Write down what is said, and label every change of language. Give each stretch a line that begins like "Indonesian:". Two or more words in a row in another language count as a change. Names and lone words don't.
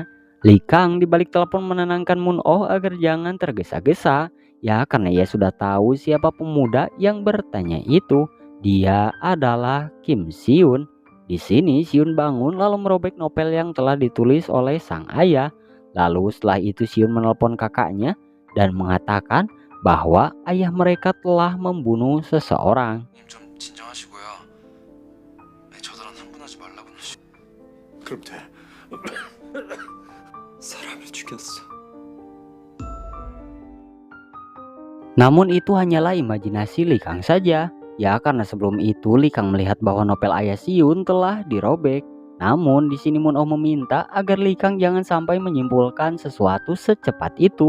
Indonesian: Lee Kang di balik telepon menenangkan Moon-oh agar jangan tergesa-gesa, ya karena ia sudah tahu siapa pemuda yang bertanya itu. Dia adalah Kim Si-hun. Di sini Si-hun bangun lalu merobek novel yang telah ditulis oleh sang ayah. Lalu setelah itu Si-hun menelpon kakaknya dan mengatakan bahwa ayah mereka telah membunuh seseorang.
Korean: 좀 진정하시고요. 저들은 흥분하지 말라고. 그럼 돼. 사람을 죽였어.
Indonesian: Namun itu hanyalah imajinasi Lee Kang saja. Ya karena sebelum itu Lee Kang melihat bahwa novel ayah Si-hun telah dirobek. Namun di sini Moon-oh meminta agar Lee Kang jangan sampai menyimpulkan sesuatu secepat itu.